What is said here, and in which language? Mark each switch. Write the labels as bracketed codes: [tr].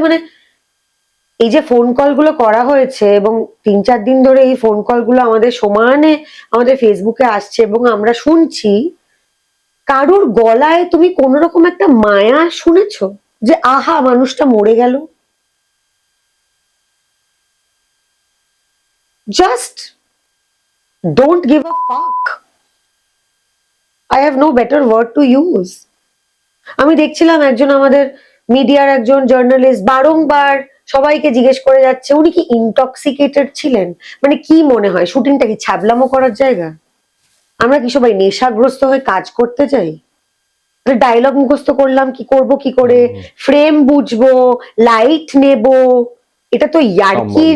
[bn] মানে এই যে ফোন কলগুলো করা হয়েছে এবং 3-4 দিন ধরে এই ফোন কলগুলো আমাদের সমানে আমাদের ফেসবুকে আসছে এবং আমরা শুনছি, কারুর গলায় তুমি কোন রকম একটা মায়া শুনেছো যে আহা মানুষটা মরে গেল? Just [en] don't give a fuck. I have no better word to use. [bn] আমি দেখছিলাম একজন আমাদের মিডিয়ার একজন জার্নালিস্ট বারংবার সবাইকে জিজ্ঞেস করে যাচ্ছে উনি কি ইনটক্সিকেটেড ছিলেন। মানে কি মনে হয় শুটিংটা কি ছ্যাবলামো করার জায়গা? আমরা কি সবাই নেশাগ্রস্ত হয়ে কাজ করতে চাই? ডায়লগ মুখস্থ করলাম, কি করব কি করে, ফ্রেম বুঝবো, লাইট নেব, এটা তো ইয়ার্কির